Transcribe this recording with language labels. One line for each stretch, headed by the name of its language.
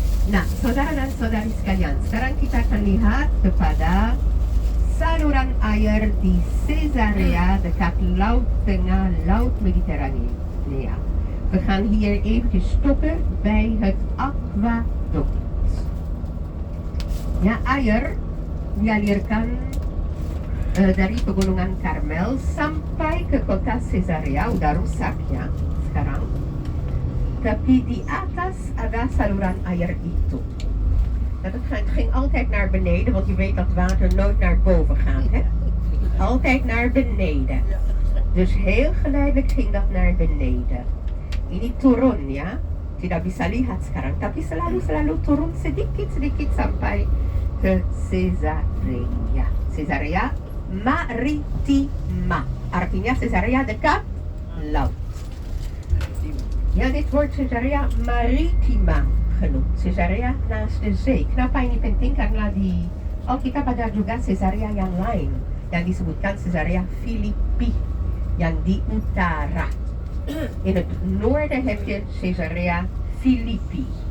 Indonesian: Nah, saudara dan saudari sekalian, sekarang kita akan lihat kepada saluran air di Caesarea dekat Laut Tengah, Laut Mediterranea.
Dutch: We gaan hier eventjes stoppen bij het aquaduct.
Indonesian: Ya, air dialirkan dari pegunungan Karmel sampai ke kota Caesarea, udah rusak ya sekarang. Tapi di atas ada saluran air itu.
Dutch: Nou, het ging altijd naar beneden, want je weet dat water nooit naar boven gaat. Hè? Altijd naar beneden. Dus heel geleidelijk ging dat naar beneden.
Indonesian: Ini turun ya, tidak bisa lihat sekarang, tapi selalu turun sedikit sampai ke Caesarea. Caesarea Maritima, artinya Caesarea dekat laut.
Dutch: Ja, dit wordt Caesarea Maritima genoemd. Caesarea naast de zee.
Indonesian: Kenapa ini penting? Karena di Alkitab ada juga Caesarea yang lain yang disebutkan Caesarea Filipi yang di utara.
Dutch: In het noorden heb je Caesarea Filipi.